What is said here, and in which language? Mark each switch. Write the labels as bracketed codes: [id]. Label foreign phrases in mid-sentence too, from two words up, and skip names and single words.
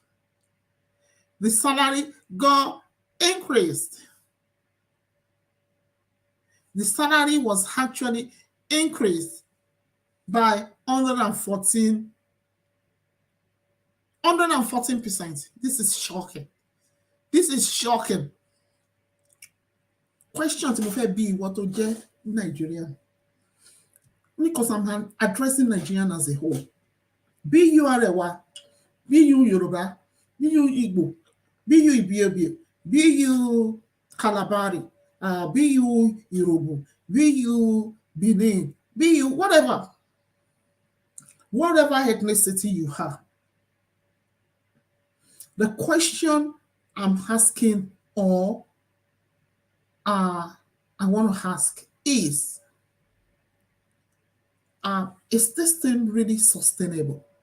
[en] The salary was actually increased by 114%. This is shocking. [yo] Question tí mo fẹ́ bí ìwọ tó jẹ́ Nigerian. [en] Because I'm addressing Nigerian as a whole. Bí you Arewa, bí you Yoruba, bí you Igbo, bí you Ibibio, bí you Kalabari, bí you Yoruba, be you Benin, be you whatever ethnicity you have. The question I'm asking, or I want to ask is this thing really sustainable?